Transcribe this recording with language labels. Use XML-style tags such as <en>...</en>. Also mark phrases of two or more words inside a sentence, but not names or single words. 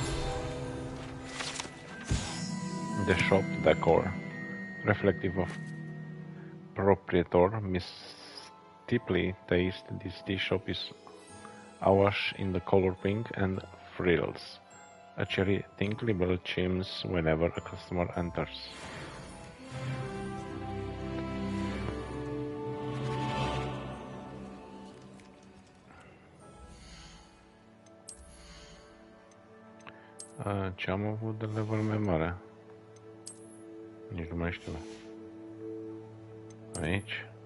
<en>The shop decor, reflective of proprietor mystically taste. This tea shop is awash in the color pink and frills. A cherry tinkly bell chimes whenever a customer enters.</en> <ro>Ce am avut de level mai mare? Nici nu mai știu. Aici?</ro>